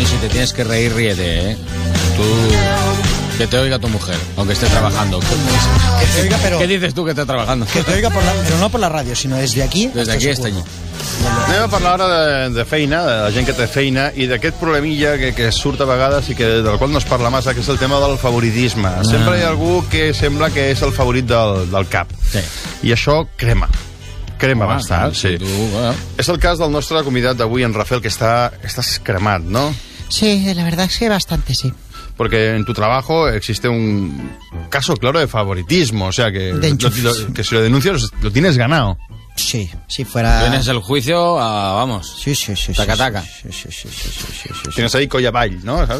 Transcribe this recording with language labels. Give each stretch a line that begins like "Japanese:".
Spanish: Tienes que reír, ríete, Tú. Que te oiga tu mujer, aunque esté trabajando. Que te oiga, pero. ¿Qué dices tú que esté trabajando? Que te oiga, pero no por la radio, sino desde aquí. Desde aquí hasta allí.
Catalan: Anem a parlar ara de feina, de la gent que té feina, i d'aquest problemilla que surt a vegades i que del qual no es parla massa, que és el tema del favoritisme. Sempre hi ha algú que sembla que és el favorit del cap. Sí. I això crema. Crema bastant, sí. És el cas del nostre convidat d'avui, en Rafael, que està cremat, no?
Spanish: Sí, la verdad es que bastante, sí. Porque en tu trabajo existe un caso claro de favoritismo, o sea que... De enchufes. Que si lo denuncias, lo tienes ganado. Sí, si fuera... Tienes el juicio, vamos. Sí, sí, sí. Taca, sí, taca. Sí, sí, sí, sí, sí, sí, sí, sí. Tienes ahí collabay, ¿no? ¿Sabes?